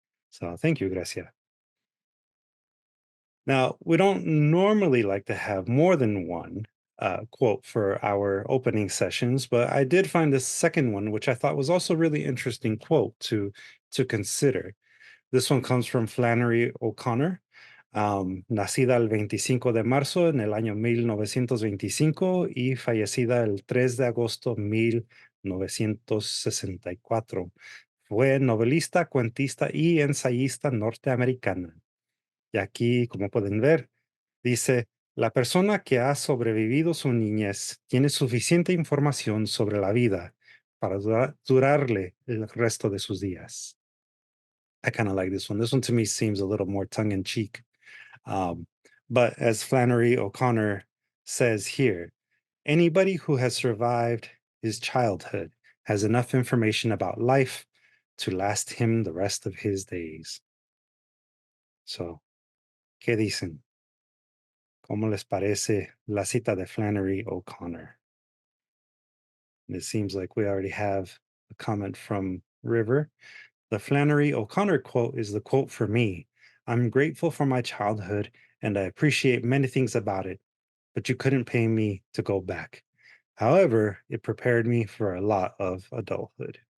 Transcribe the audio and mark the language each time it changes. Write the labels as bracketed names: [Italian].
[English] So thank you, Gracia. Now, we don't normally like to have more than one quote for our opening sessions, but I did find this second one, which I thought was also really interesting quote to consider. This one comes from Flannery O'Connor, [Spanish] nacida el 25 de marzo en el año 1925 y fallecida el 3 de agosto 1964. Fue novelista, cuentista y ensayista norteamericana. Y aquí, como pueden ver, dice, la persona que ha sobrevivido su niñez tiene suficiente información sobre la vida para durarle el resto de sus días. [English] I kind of like this one. This one to me seems a little more tongue in cheek. Um, but as Flannery O'Connor says here, anybody who has survived his childhood has enough information about life to last him the rest of his days. [Spanish] So, ¿qué dicen? ¿Cómo les parece la cita de Flannery O'Connor? [English] And it seems like we already have a comment from River. The Flannery O'Connor quote is the quote for me. I'm grateful for my childhood and I appreciate many things about it, but you couldn't pay me to go back. However, it prepared me for a lot of adulthood.